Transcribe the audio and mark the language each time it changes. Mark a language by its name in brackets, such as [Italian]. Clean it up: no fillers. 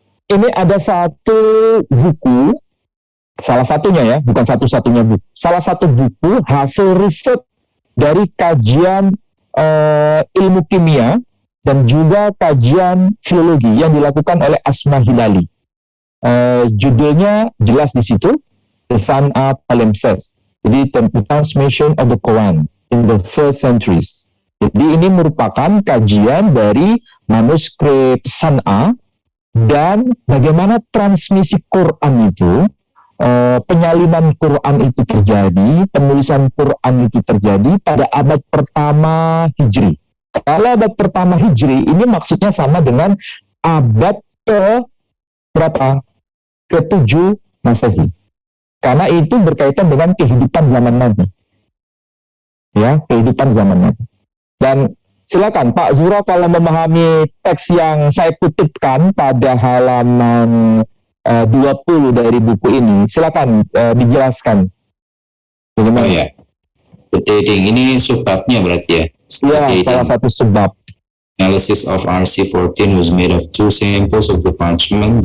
[Indonesian] Ini ada satu buku, salah satunya ya, bukan satu-satunya buku, salah satu buku hasil riset dari kajian ilmu kimia dan juga kajian filologi yang dilakukan oleh Asma Hilali. Judulnya jelas di situ, The San'a Palimpsest. Jadi [English] the transmission of the Quran in the first centuries. [Indonesian] Jadi ini merupakan kajian dari manuskrip San'a dan bagaimana transmisi Quran itu, penyalinan Quran itu terjadi, penulisan Quran itu terjadi pada abad pertama Hijri. Kalau abad pertama Hijri ini maksudnya sama dengan abad ke berapa? Ke-7 Masehi. Karena itu berkaitan dengan kehidupan zaman Nabi. Ya, kehidupan zaman Nabi. Dan silakan Pak Zuhro kalau memahami teks yang saya kutipkan pada halaman 20 dari buku ini, silakan dijelaskan. Bagaimana? Oh ya, dating ini subbabnya berarti ya? Ya, salah satu sebab. [English] Analysis of RC14 was made of 2 samples of the parchment.